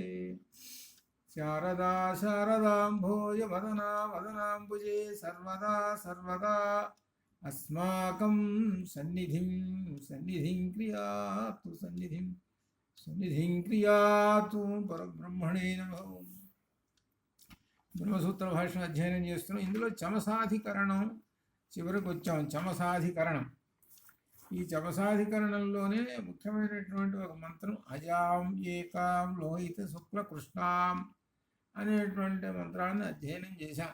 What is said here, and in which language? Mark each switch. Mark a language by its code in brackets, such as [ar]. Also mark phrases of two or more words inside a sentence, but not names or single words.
[sa] शारदा शारदाम्भोज वदना वदनाम्बुजे सर्वदा सर्वदा अस्माकं सन्निधिं क्रियातु परब्रह्मणे नमः। [te] బ్రహ్మసూత్ర భాష అధ్యయనం చేస్తున్నాం. ఇందులో చమసాధికరణం చివరికి వచ్చాం. చమసాధికరణం, ఈ చమసాధికరణంలోనే ముఖ్యమైనటువంటి ఒక మంత్రం [sa] అజాం ఏకాం లోహిత శుక్ల కృష్ణాం [te] అనేటువంటి మంత్రాన్ని అధ్యయనం చేశాం.